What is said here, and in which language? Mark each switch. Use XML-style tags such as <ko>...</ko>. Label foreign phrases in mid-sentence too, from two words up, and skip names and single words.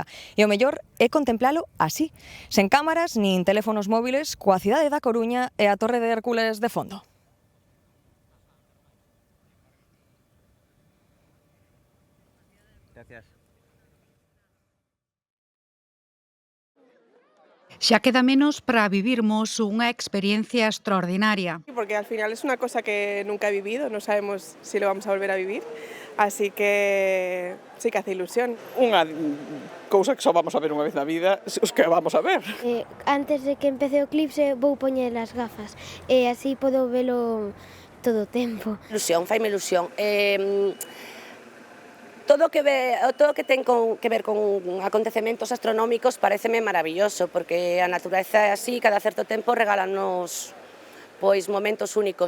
<gl>E o mellor é contemplalo así, sen cámaras nin teléfonos móviles, coa cidade da Coruña e a Torre de Hércules de fondo.</gl> <es>Gracias.</es> <gl>Xa queda menos para vivirmos unha experiencia extraordinaria.</gl> <es>Porque al final es una cosa que nunca he vivido, no sabemos si lo vamos a volver a vivir, así que sí que hace ilusión.</es> <gl>Unha cousa que só vamos a ver unha vez na vida, os que vamos a ver. Antes de que empece o eclipse vou poñer as gafas e así podo velo todo o tempo. Ilusión, faime ilusión. Todo que ten que ver con acontecementos astronómicos pareceme maravilloso, porque a natureza é así, cada certo tempo regálanos pois momentos únicos.</gl>